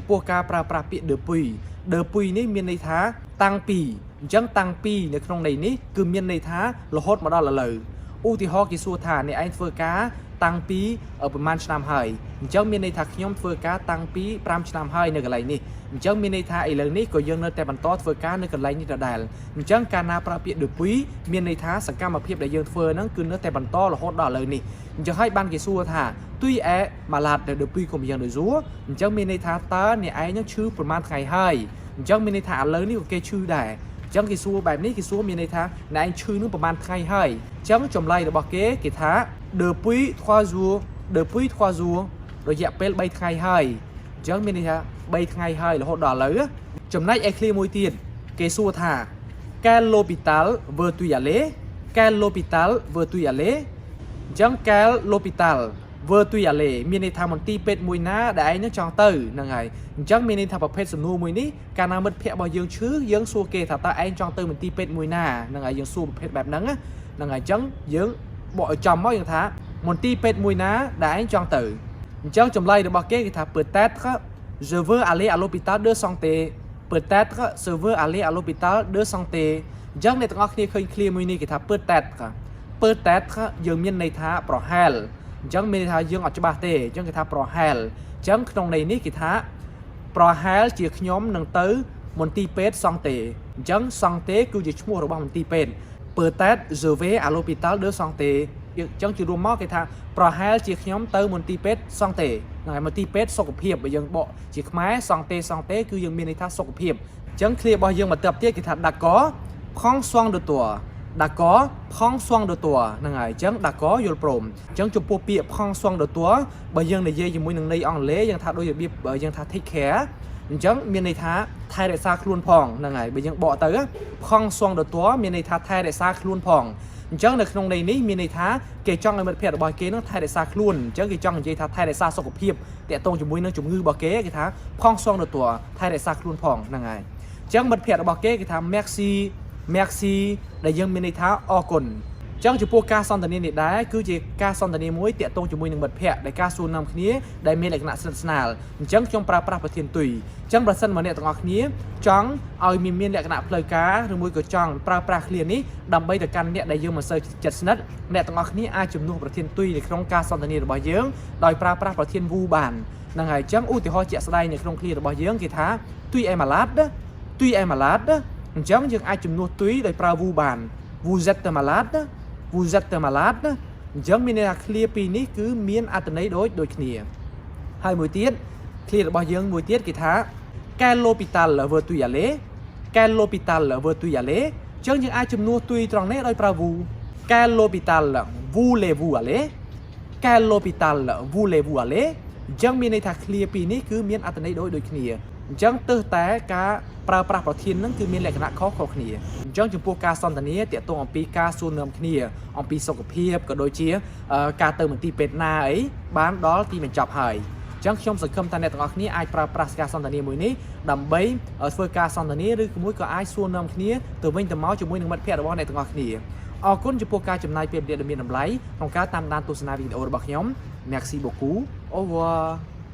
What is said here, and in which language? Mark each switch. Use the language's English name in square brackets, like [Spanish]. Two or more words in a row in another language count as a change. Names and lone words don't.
[Khmer] ពោះការប្រើប្រាស់ពាក្យ depuis នេះមានន័យថាតាំងពីអញ្ចឹងតាំងពីនៅក្នុងន័យនេះគឺមានន័យថារហូតមកដល់ឥឡូវឧទាហរណ៍គេសួរថាអ្នកឯងធ្វើការតាំងពីប្រហែលឆ្នាំហើយអ ញ្ចឹងមានន័យថាខ្ញុំធ្វើការតាំងពី5ឆ្នាំហើយនៅកន្លែងនេះអញ្ចឹងមានន័យថាឥឡូវនេះក៏យើងនៅតែបន្តធ្វើការនៅកន្លែងនេះដដែលអញ្ចឹងកាលណាប្រើ ពាក្យ depuis មានន័យថាសកម្មភាពដែលយើងធ្វើហ្នឹងគឺនៅតែបន្តរហូតដល់ឥឡូវនេះអញ្ចឹងហើយបានគេសួរថា [French] Tu es malade depuis combien de jours [Khmer] អញ្ចឹងមានន័យថាតើអ្នកឯងនឹងឈឺប្រហែលថ្ងៃហើយអញ្ចឹងមានន័យថាឥឡូវនេះក៏គេឈឺដែរអញ្ចឹងគេសួរបែបនេះគេសួរមានន័យថាអ្នកឯងឈឺនឹងប្រហែលថ្ងៃហើយអញ្ចឹងចម្លើយរបស់គេថា depuis 3 jours រយៈពេល3ថ្ងៃហើយអញ្ចឹងមានន័យថា3ថ្ងៃហើយរហូតដល់ឥឡូវចំណែកឯ clear មួយទៀតគេសួរថា [French] Quel hôpital veux-tu aller? Quel hôpital veux-tu aller? [Khmer] អញ្ចឹង [French] Quel hôpital veux-tu aller [Khmer] មានន័យថាមន្ទីរពេទ្យមួយណាដែលឯងនឹងចង់ទៅហ្នឹងហើយអញ្ចឹងមានន័យថាប្រភេទសំណួរមួយនេះ កាលណាមិត្តភក្តិរបស់យើងឈឺយើងសួរគេថាតើឯងចង់ទៅមន្ទីរពេទ្យមួយណាហ្នឹងហើយយើងសួរប្រភេទបែបហ្នឹងហ្នឹងហើយអញ្ចឹងយើងបកឲ្យចំមកយើងថាមន្ទីរពេទ្យមួយណាដែលឯងចង់ទៅអញ្ចឹងចម្លើយរបស់គេគេថា [French] peut-être je veux aller à l'hôpital de santé peut-être je veux aller à l'hôpital de santé [Khmer] អញ្ចឹងអ្នកទាំងអស់គ្នាឃើញ clear មួយនេះគេថា peut-être យើងមានន័យថាប្រហែលអ ញ្ចឹងមានន័យថាយើងអត់ច្បាស់ទេអញ្ចឹងគេថាប្រហែលអញ្ចឹងក្នុងន័យនេះគេថាប្រហែលជាខ្ញុំនឹងទៅមន្ទីរពេទ្យសង់តេអញ្ចឹងសង់តេគឺជាឈ្មោះរបស់មន្ទីរពេទ្យ [French] peut-être je vais à l'hôpital de santé [Khmer] អញ្ចឹងជារួមមកគេថាប្រហែលជាខ្ញុំទៅមន្ទីរពេទ្យសង់តេហ្នឹងហើយមន្ទីរពេទ្យសុខភាពបើយើងបកជាខ្មែរសង់តេគឺយើងមានន័យថាសុខភាពអញ្ចឹងឃ្លារបស់យើងបន្ទាប់ទៀតគេថា [French] d'accord prends soin de toi d'accord prends soin de toi [Khmer] ហ្នឹងហើយអញ្ចឹង d'accord យល់ព្រមអញ្ចឹងចំពោះពាក្យ [French] prends soin de toi [Khmer] បើយើងនិយាយជាមួយនឹងន័យអង់គ្លេសយើងថាដូចរបៀបយើងថា [English] take care [Khmer] អញ្ចឹងមានន័យថាថែរក្សាខ្លួនផងហ្នឹងហើយបើយើងបកទៅ [French] prends soin de toi [Khmer] មានន័យថាថែរ ក្សាខ្លួនផងអញ្ចឹងនៅក្នុងន័យនេះមានន័យថាគេចង់ឲ្យមិត្តភក្តិរបស់គេនឹងថែរក្សាខ្លួនអញ្ចឹងគេចង់និយាយថាថែរក្សាសុខភាពតាក់ទងជាមួយនឹងជំងឺរបស់គេគេថា [French] prends soin de toi [Khmer] ថែរក្សា ខ្លួនផងហ្នឹងហើយអញ្ចឹងមិត្តភក្តិរបស់គេគេថា merci ដែលយើងមានន័យថាអរគុណអញ្ចឹងចំពោះការសន្ទនានេះដែរគឺជាការសន្ទនាមួយតាក់ទងជាមួយនឹងមិត្ត ភក្តិដែលការសួរនាំគ្នាដែលមានលក្ខណៈស្និទ្ធស្នាលអញ្ចឹងខ្ញុំប្រើប្រាស់ប្រធានទុយអញ្ចឹងប្រសិនមកអ្នកទាំងអស់គ្នាចង់ឲ្យមានលក្ខណៈផ្លូវការឬមួយក៏ចង់ប្រើប្រាស់ឃ្លានេះដើម្បីទៅកាន់អ្នកដែលយើងមិនសូវចិត្តស្និទ្ធអ្នកទាំងអស់គ្នាអាចជំនួសប្រធានទុយនៅក្នុងការសន្ទនារបស់យើងដោយប្រើប្រាស់ប្រធាន vous បានហ្នឹងហើយអញ្ចឹងឧទាហរណ៍ជាក់ស្ដែងនៅក្នុងឃ្លារបស់យើងគេថា [French] tu es malade [Khmer] អញ្ចឹងយើងអាចជំនួសទុយដោយប្រើ vous បាន [French] vous êtes malade [Khmer] អញ្ចឹងមានន័យថាឃ្លាពីរនេះគឺមានអត្ថន័យដូចគ្នាហើយមួយទៀតឃ្លារបស់យើងមួយទៀតគេថា [French] quel hôpital veux-tu y aller [Khmer] អញ្ចឹងយើងអាចជំនួសទុយត្រង់នេះដោយប្រើ vous [French] quel hôpital voulez-vous aller [Khmer] អញ្ចឹងមានន័យថាឃ្លាពីរនេះគឺមានអត្ថន័យដូចគ្នាអញ្ចឹងទើសតែការប្រើប្រាស់ប្រធាននឹងគឺមានលក្ខណៈខុ សគ្នាអញ្ចឹងចំពោះការសន្ទនាតាក់ទងអំពីការសួរនាំគ្នាអំពីសុខភាពក៏ដូចជាការទៅមន្ទីរពេទ្យណាអីបានដល់ទីបញ្ចប់ហើយអញ្ចឹងខ្ញុំសង្ឃឹមថាអ្នកទាំងអស់គ្នាអាចប្រើប្រាស់ការសន្ទនាមួយនេះដើម្បីធ្វើការសន្ទនាឬមួយក៏អាចសួរនាំគ្នាទៅវិញទៅមកជាមួយនឹងមិត្តភក្តិរបស់អ្នកទាំងអស់គ្នាអរគុណចំពោះការចំណាយពេលវេលាដ៏មានតម្លៃក្នុងការតាមដានទស្សនាវីដេអូរបស់ខ្ញុំ [French] Merci beaucoup au revoir